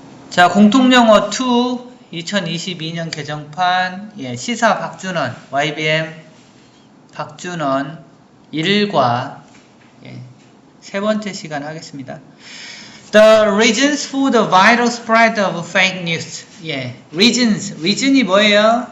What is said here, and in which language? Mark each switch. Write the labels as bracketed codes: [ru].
[ko] 자, 공통영어 2 2022년 개정판 시사 박준원 YBM 박준원 1과 세 번째 시간 하겠습니다. [en] The reasons for the viral spread of fake news. [ko] reason이 뭐예요?